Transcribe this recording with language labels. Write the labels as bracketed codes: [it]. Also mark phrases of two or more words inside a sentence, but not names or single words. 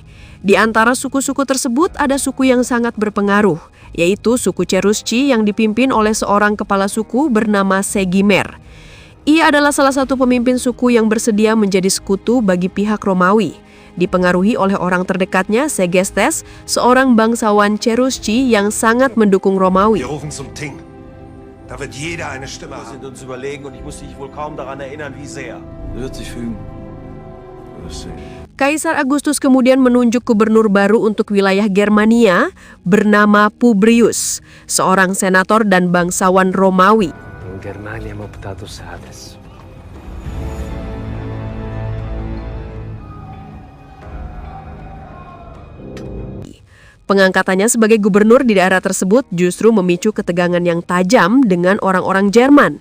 [id] Di antara suku-suku tersebut ada suku yang sangat berpengaruh, yaitu suku Cherusci yang dipimpin oleh seorang kepala suku bernama Segimer. Ia adalah salah satu pemimpin suku yang bersedia menjadi sekutu bagi pihak Romawi, dipengaruhi oleh orang terdekatnya Segestes, seorang bangsawan Cherusci yang sangat mendukung Romawi. [de] Da wird jeder eine Stimme haben. Wir sind uns überlegen und ich muss dich wohl kaum daran erinnern, wie sehr. Wird sich fügen. [id] Kaisar Augustus kemudian menunjuk gubernur baru untuk wilayah Germania bernama Publius, seorang senator dan bangsawan Romawi. Pengangkatannya sebagai gubernur di daerah tersebut justru memicu ketegangan yang tajam dengan orang-orang Jerman.